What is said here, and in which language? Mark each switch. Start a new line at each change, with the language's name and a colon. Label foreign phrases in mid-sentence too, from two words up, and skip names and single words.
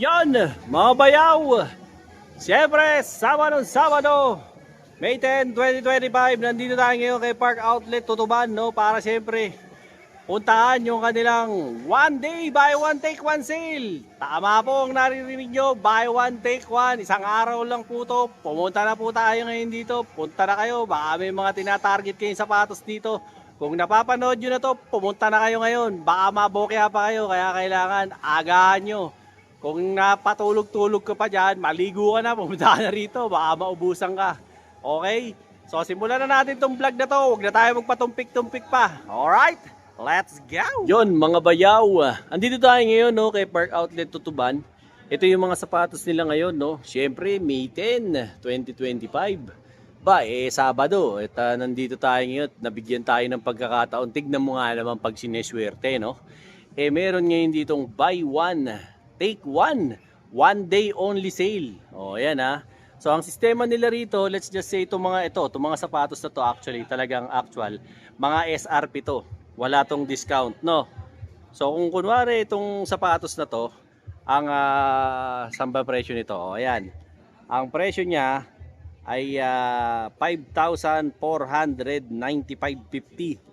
Filipino: mga bayaw! Siyempre, Sabado, May 10, 2025, nandito tayo ngayon kay Park Outlet Tutuban, no? Para siyempre, puntahan yung kanilang
English: one day buy one take one sale.
Filipino: Tama po ang naririnig nyo,
English: buy one take one.
Filipino: Isang araw lang po to. Pumunta na po tayo ngayon dito. Punta na kayo, baka may mga tinatarget kayong sapatos dito. Kung napapanood nyo na to, pumunta na kayo ngayon. Baka mabokya pa kayo, kaya kailangan agahan nyo. Kung napatulog-tulog ka pa dyan, maligo ka na, pumunta ka na rito, baka maubusan ka. Okay? So simulan na natin tong vlog na to. Huwag na tayo magpatumpik-tumpik pa.
English: Alright? Let's go!
Filipino: Yon mga bayaw. Andito tayo ngayon, no, kay Park Outlet Tutuban. Ito yung mga sapatos nila ngayon, no. Siyempre, May 10, 2025. Sabado. At nandito tayo ngayon. Nabigyan tayo ng pagkakataon. Tignan mo nga naman pag sineswerte, no. Meron ngayon ditong
English: buy one, take one. One day only sale. O, ayan ha.
Filipino: So ang sistema nila rito,
English: let's just say
Filipino: itong mga sapatos na to actually, talagang actual, mga SRP to. Wala tong discount, no? So kung kunwari itong sapatos na to, ang samba presyo nito, o ayan. Ang presyo niya ay 5,495.50.